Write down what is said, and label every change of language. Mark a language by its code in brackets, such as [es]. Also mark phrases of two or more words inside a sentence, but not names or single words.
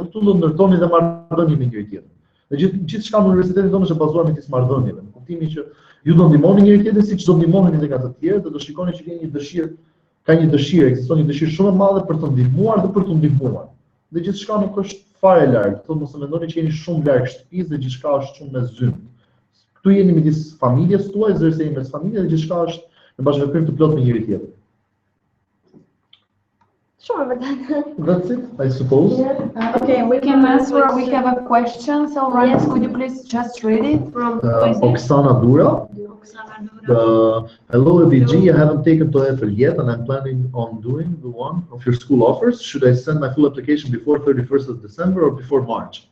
[sq] Këtu do ndërtoni dhe marrëdhënie me njëri tjetrin. Dhe gjithçka në universitetin tonë është bazuar me këto marrëdhënieve, në kuptimin që ju do ndihmoni njëri tjetrin siç do ndihmoni edhe nga të tjerë dhe do shikoni që keni një dëshirë, ekziston një dëshirë shumë e madhe për të ndihmuar dhe për të ndihmuar. Dhe gjithçka nuk është fare larg, thonë mos e mendoni që jeni shumë larg shtëpisë dhe gjithçka është shumë me zymë. Këtu jeni midis familjes tuaj, zërse jeni mes familjes dhe gjithçka është në bashkëveprim të plotë me njëri tjetrin. Shumë vërtet. [en] That's it, I suppose. Okay, we can answer. We have a question. So, Ryan, could you please just read it from Oksana Dura. Hello, AUBG. I haven't taken TOEFL yet, and I'm planning on doing the one of your school offers. Should I send my full application before 31st of December or before March?